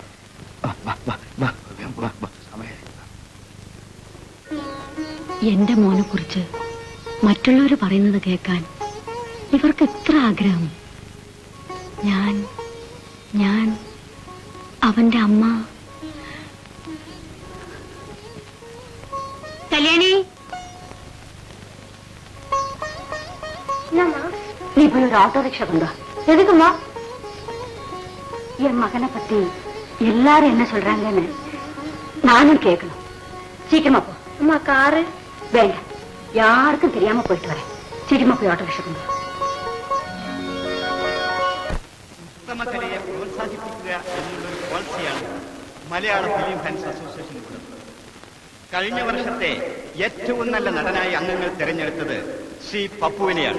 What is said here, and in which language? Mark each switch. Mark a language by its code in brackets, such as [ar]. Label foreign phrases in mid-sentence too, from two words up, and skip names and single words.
[ml] എന്റെ മോനെ കുറിച്ച് മറ്റുള്ളവർ പറയുന്നത് കേൾക്കാൻ ഇവർക്ക് എത്ര ആഗ്രഹം. ഞാൻ അവന്റെ അമ്മ. കല്യാണി, [ta] நீ போய் ஒரு [en] auto rickshaw [ta] கொண்டு வா. எதுக்குமா? என் மகனை பத்தி எல்லாரும் என்ன சொல்றாங்கன்னு நானும் கேட்கணும். சீக்கிரமா போ. அம்மா காரு வேண்டாம், யாருக்கும் தெரியாம போயிட்டு வரேன். [ml] സിനിമ പോയി ഓട്ടോ വിഷക്കുന്നു. ഉത്തമകലയെ പ്രോത്സാഹിപ്പിക്കുക എന്നുള്ളൊരു പോളിസിയാണ് മലയാള ഫിലിം ഫാൻസ് അസോസിയേഷനുള്ളത്. കഴിഞ്ഞ വർഷത്തെ ഏറ്റവും നല്ല നടനായി അംഗങ്ങൾ തെരഞ്ഞെടുത്തത് ശ്രീ പപ്പുവിനെയാണ്.